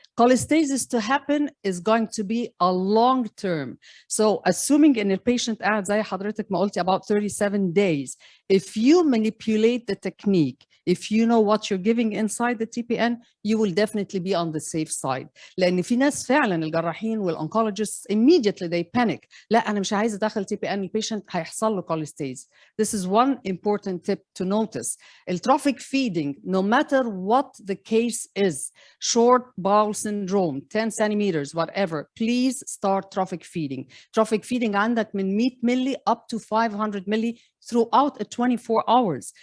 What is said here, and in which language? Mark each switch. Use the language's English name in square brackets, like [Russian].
[English] Cholestasis to happen is going to be a long term. So assuming in a patient [Arabic] قاعد زي حضرتك ما قلتي [English] about 37 days, if you manipulate the technique, if you know what you're giving inside the TPN, you will definitely be on the safe side. [Arabic] لأن في ناس فعلا الجراحين والoncologists [English] immediately they panic. [Arabic] لا أنا مش عايز أدخل TPN البيشنت هيحصل له cholestasis. [English] This is one important tip to notice. Trophic feeding, no matter what the case is, short bowel syndrome, 10 centimeters, whatever, please start trophic feeding. Trophic feeding [Arabic] عندك من [English] 100 milli up to 500 milli throughout a 24 hours.